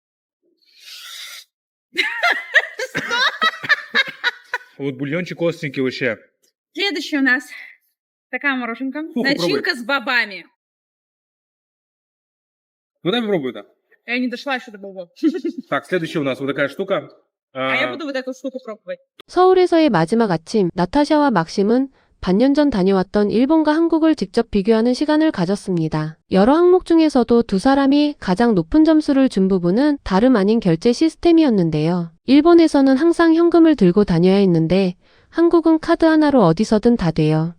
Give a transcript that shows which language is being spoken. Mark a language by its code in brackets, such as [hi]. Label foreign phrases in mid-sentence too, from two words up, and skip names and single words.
[ru] Вот бульончик остренький вообще. Следующий у нас такая мороженка. Фу, Начинка с бобами. Ну дай попробуй-то. Я не дошла еще до бобов. Так, следующая у нас вот такая штука. А я буду вот эту штуку пробовать. [ko] 서울에서의 마지막 아침, 나타샤와 막심은 반년 전 다녀왔던 일본과 한국을 직접 비교하는 시간을 가졌습니다. 여러 항목 중에서도 두 사람이 가장 높은 점수를 준 부분은 다름 아닌 결제 시스템이었는데요. 일본에서는 항상 현금을 들고 다녀야 했는데 한국은 카드 하나로 어디서든 다 돼요.